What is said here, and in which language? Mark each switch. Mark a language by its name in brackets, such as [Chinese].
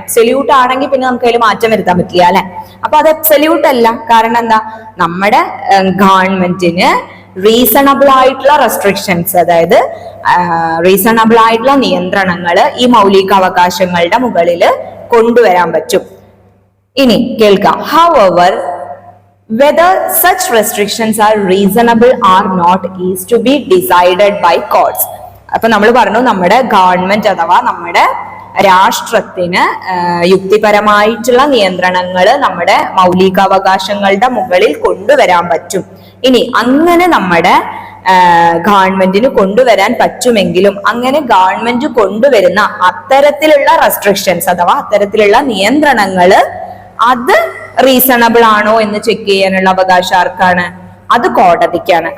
[Malayalam] Absolute ആണെങ്കിൽ പിന്നെ നമുക്ക് അതിൽ മാറ്റം വരുത്താൻ പറ്റില്ല, അല്ലെ? അപ്പൊ അത് എബ്സല്യൂട്ട് അല്ല. കാരണം എന്താ? നമ്മുടെ ഗവൺമെന്റിന് റീസണബിൾ ആയിട്ടുള്ള റെസ്ട്രിക്ഷൻസ്, അതായത് റീസണബിൾ ആയിട്ടുള്ള നിയന്ത്രണങ്ങൾ ഈ മൗലികാവകാശങ്ങളുടെ മുകളിൽ കൊണ്ടുവരാൻ പറ്റും. ഇനി കേൾക്കാം. [English] However, whether such restrictions are reasonable or not is to be decided by courts. [Malayalam] അപ്പൊ നമ്മൾ പറഞ്ഞു, നമ്മുടെ ഗവൺമെന്റ് അഥവാ നമ്മുടെ രാഷ്ട്രത്തിന് യുക്തിപരമായിട്ടുള്ള നിയന്ത്രണങ്ങൾ നമ്മുടെ മൗലികാവകാശങ്ങളുടെ മുകളിൽ കൊണ്ടുവരാൻ പറ്റും. ഇനി അങ്ങനെ നമ്മുടെ ഗവൺമെന്റിന് കൊണ്ടുവരാൻ പറ്റുമെങ്കിലും അങ്ങനെ ഗവൺമെന്റ് കൊണ്ടുവരുന്ന അത്തരത്തിലുള്ള റെസ്ട്രിക്ഷൻസ് അഥവാ അത്തരത്തിലുള്ള നിയന്ത്രണങ്ങള് അത് റീസണബിൾ ആണോ എന്ന് ചെക്ക് ചെയ്യാനുള്ള അവകാശം ആർക്കാണ്? അത് കോടതിക്കാണ്.